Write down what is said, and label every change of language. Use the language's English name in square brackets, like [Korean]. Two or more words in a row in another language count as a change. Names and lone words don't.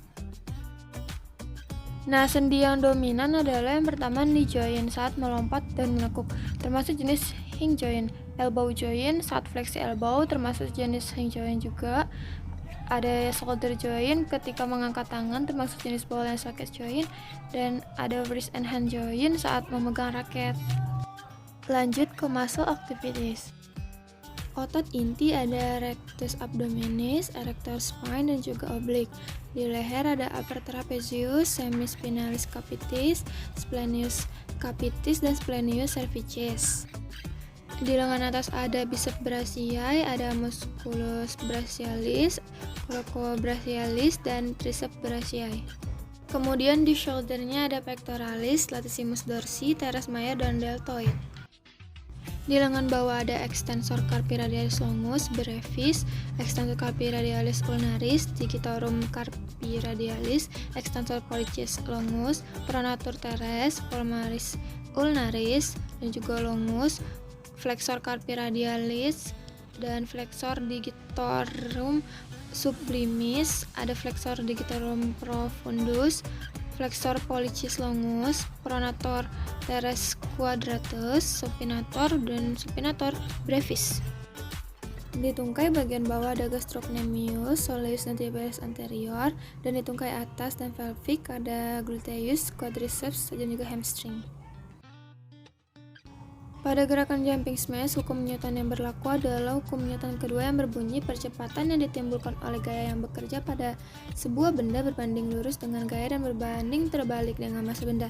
[Indonesian] Nah, sendi yang dominan adalah yang pertama [English] knee joint [Indonesian] saat melompat dan menekuk, termasuk jenis [English] hinge joint. Elbow joint [Indonesian] saat fleksi elbow, termasuk jenis [English] hinge joint [Indonesian] juga. Ada [English] shoulder joint [Indonesian] ketika mengangkat tangan, termasuk jenis [English] ball and socket joint. [Indonesian] Dan ada [English] wrist and hand joint [Indonesian] saat memegang raket. Lanjut ke [English] muscle activities. [Indonesian] Otot inti ada [Latin] rectus abdominis, erector spine, [Indonesian] dan juga oblique. Di leher ada [English] upper trapezius, [Latin] semispinalis capitis, splenius capitis, [Indonesian] dan [Latin] splenius cervicis. [Indonesian] Di lengan atas ada [Latin] biceps brachiae, [Indonesian] ada [Latin] musculus brachialis, coracobrachialis, [Indonesian] dan [Latin] triceps brachiae. [Indonesian] Kemudian di shouldernya ada pectoralis, [Latin] latissimus dorsi, teres major, [Indonesian] dan deltoid. Di lengan bawah ada [Latin] extensor carpi radialis longus, brevis, extensor carpi radialis ulnaris, digitorum carpi radialis, extensor pollicis longus, pronator teres, palmaris ulnaris, [Indonesian] dan juga [Latin] longus, flexor carpi radialis, dan flexor digitorum sublimis, ada flexor digitorum profundus, flexor pollicis longus, pronator teres quadratus, supinator, dan supinator brevis. [Indonesian] Di tungkai bagian bawah ada [Latin] gastrocnemius, soleus, [Indonesian] dan [Latin] tibialis anterior, [Indonesian] dan di tungkai atas dan pelvic ada gluteus, quadriceps, dan juga hamstring. Pada gerakan jumping smash, hukum Newton yang berlaku adalah hukum Newton kedua yang berbunyi percepatan yang ditimbulkan oleh gaya yang bekerja pada sebuah benda berbanding lurus dengan gaya dan berbanding terbalik dengan massa benda.